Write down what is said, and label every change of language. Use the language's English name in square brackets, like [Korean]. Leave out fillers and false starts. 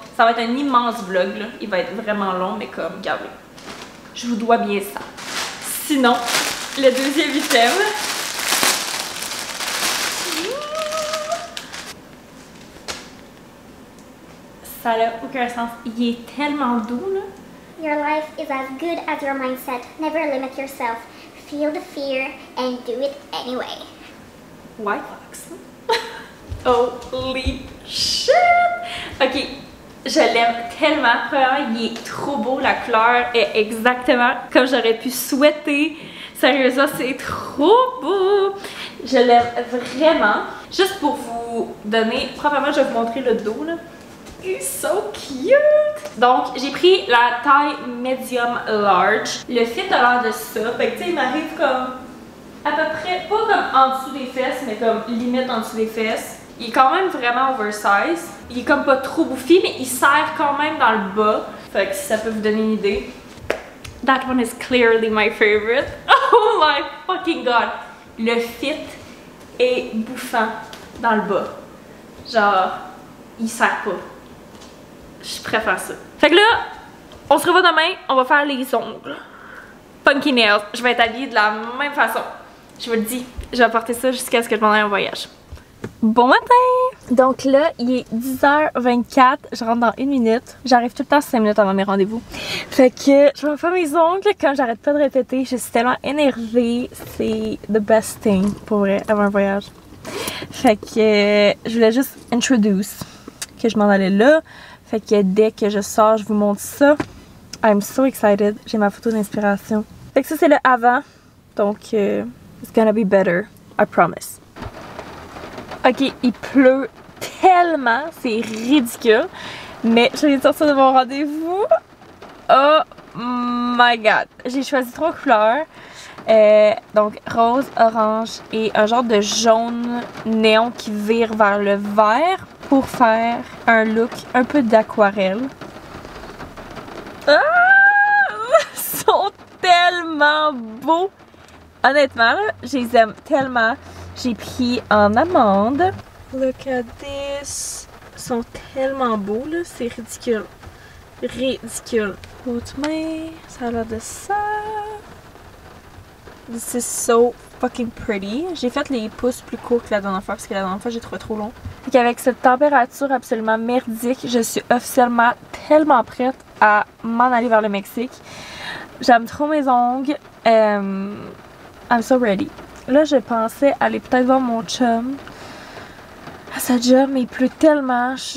[French] Ça va être un immense vlog, là. Il va être vraiment long, mais comme, regardez. Je vous dois bien ça. Sinon, le deuxième item. Ça n'a aucun sens. Il est tellement doux, là. [English] Your life is as good as your mindset. Never limit yourself. Feel the fear and do it anyway. White Fox. Holy shit! [French] Ok, je l'aime tellement. Premièrement, il est trop beau. La couleur est exactement comme j'aurais pu souhaiter. Sérieusement, c'est trop beau. Je l'aime vraiment. Juste pour vous donner, probablement, je vais vous montrer le dos, là. Il est [English] so cute! [French] Donc, j'ai pris la taille medium large. Le fit a l'air de ça. Fait que, tu sais, il m'arrive comme à peu près, pas comme en dessous des fesses, mais comme limite en dessous des fesses. Il est quand même vraiment oversize. Il est comme pas trop bouffi, mais il serre quand même dans le bas. Fait que si ça peut vous donner une idée. [English] That one is clearly my favorite. Oh my fucking god! [French] Le fit est bouffant dans le bas. Genre, il serre pas. Je préfère ça. Fait que là, on se revoit demain, on va faire les ongles. [English] Funky nails. [French] Je vais être habillée de la même façon. Je vous le dis, je vais porter ça jusqu'à ce que je m'en aille en voyage. Bon matin! Donc là, il est 10h24, je rentre dans 1 minute. J'arrive tout le temps 5 minutes avant mes rendez-vous. Fait que je vais faire mes ongles, comme j'arrête pas de répéter. Je suis tellement énervée. C'est [English] the best thing, [French] pour vrai, avant un voyage. Fait que je voulais juste [English] introduce [French] que je m'en allais là. Fait que dès que je sors, je vous montre ça. [English] I'm so excited. [French] J'ai ma photo d'inspiration. Fait que ça, c'est le avant. Donc, [English] it's gonna be better. I promise. [French] Ok, il pleut tellement. C'est ridicule. Mais je viens de sortir de mon rendez-vous. [English] Oh my god. [French] J'ai choisi 3 couleurs. Donc, rose, orange et un genre de jaune néon qui vire vers le vert pour faire un look un peu d'aquarelle. Ah! Ils sont tellement beaux! Honnêtement, là, je les aime tellement. J'ai pris en amande. [English] Look at this! [French] Ils sont tellement beaux, là. C'est ridicule. Ridicule. Haute main, ça a l'air de ça. [English] This is so fucking pretty. [French] J'ai fait les pouces plus courts que la dernière fois parce que la dernière fois j'ai trouvé trop long. Et qu'avec cette température absolument merdique, je suis officiellement tellement prête à m'en aller vers le Mexique. J'aime trop mes ongles. [English] I'm so ready. [French] Là, je pensais aller peut-être voir mon chum à sa job, mais il pleut tellement.